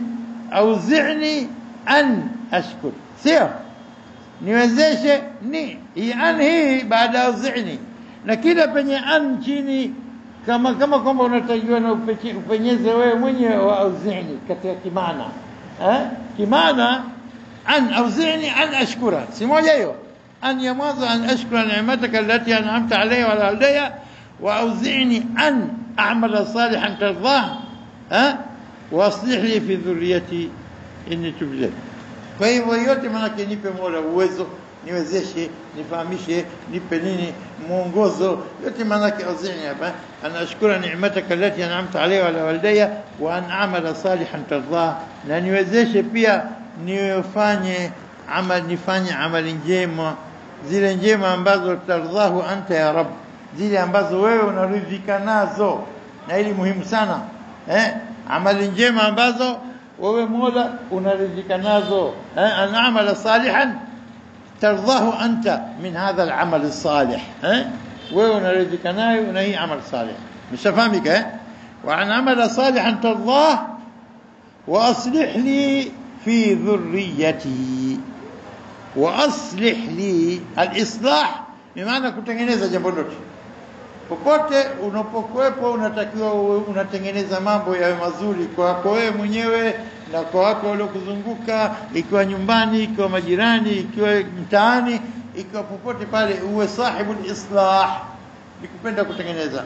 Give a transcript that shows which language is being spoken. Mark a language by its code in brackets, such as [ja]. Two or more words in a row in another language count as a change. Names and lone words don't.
[ar] أوزعني أن أشكر, [sw] sio niwezeshe ni hii an, hii baada auzi'ni, na kila penye an chini kama kwamba unatajua na upenyeze wewe mwenyewe wa auzi'ni katika kimana, kimana [ar] أن أوزعني أن أشكر, [sw] si moja hiyo. An ya mwanzo, [ar] أن أشكر نعمتك التي أنعمت علي وعلى والدي وأن أعمل صالحا ترضاه وأصلح لي في ذريتي إني تبت. [sw] Kwa hivyo yote maana nipe Mola uwezo niwezeshe, nifahamishe, nipe nini mwongozo. Yote maana yake auzi'ni hapa, [ar] أن أشكر نعمتك التي أنعمت علي وعلى والدي وأن أعمل صالحا ترضاه, [sw] na niwezeshe pia nifanye amali njema, zile njema ambazo [ar] ترضاه أنت يا رب, [sw] zile ambazo wewe unaridhika nazo. Na hili muhimu sana, amali njema ambazo wewe Mola unaridhika nazo, [ar] أن أعمل صالحا ترضاه أنت من هذا العمل الصالح, [sw] wewe unaridhika nayo na hii [ar] عمل صالح. Mshafahamika وأن أعمل صالحا ترضاه وأصلح لي في ذريتي. وأصلح لي, [sw] al-islah bimaana kutengeneza jambo lote. Popote unapokuepo unatakiwa unatengeneza mambo yawe mazuri kwako wewe mwenyewe na kwa watu waliokuzunguka, ikiwa nyumbani, ikiwa majirani, ikiwa mtaani, ikiwa popote pale uwe [ar] صاحب إصلاح, [sw] nikupenda kutengeneza.